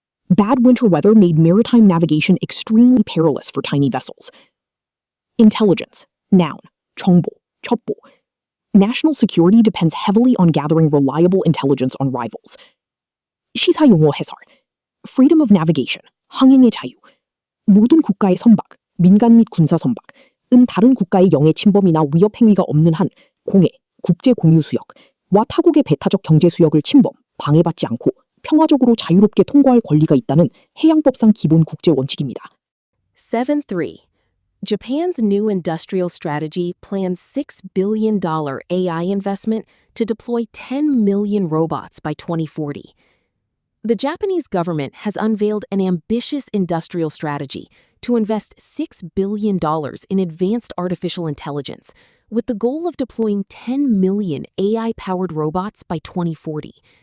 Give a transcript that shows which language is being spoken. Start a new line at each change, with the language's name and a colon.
English: Bad winter weather made maritime navigation extremely perilous for tiny vessels. Intelligence, noun.
Korean: 정보, 첩보.
English: National security depends heavily on gathering reliable intelligence on rivals.
Korean: 시사용어 해설.
English: Freedom of navigation,
Korean: 항행의 자유. 모든 국가의 선박, 민간 및 군사 선박은 다른 국가의 영해 침범이나 위협 행위가 없는 한 공해, 국제 공유 수역과 타국의 배타적 경제 수역을 침범, 방해받지 않고 평화적으로 자유롭게 통과할 권리가 있다는 해양법상 기본 국제 원칙입니다.
English: 7.3. Japan's new industrial strategy plans $6 billion AI investment to deploy 10 million robots by 2040. The Japanese government has unveiled an ambitious industrial strategy to invest $6 billion in advanced artificial intelligence, with the goal of deploying 10 million AI-powered robots by 2040.